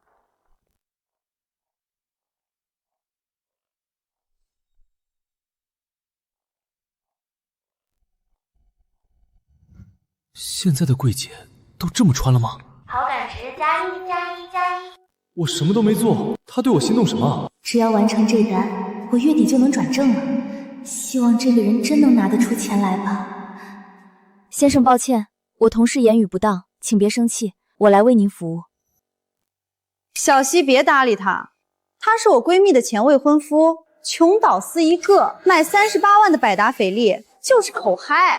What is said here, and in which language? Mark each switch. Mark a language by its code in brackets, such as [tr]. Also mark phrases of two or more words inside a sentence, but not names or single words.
[zh] 現在的櫃姐都這麼穿了嗎？好感值+1+1+1。我什麼都沒做，他對我心動什麼？只要完成這單，我月底就能轉正了。希望這個人真能拿得出錢來吧。先生，抱歉，我同事言語不當，請別生氣，我來為您服務。小溪別搭理他，他是我閨蜜的前未婚夫，窮屌絲一個，買38萬的百達翡麗就是口嗨。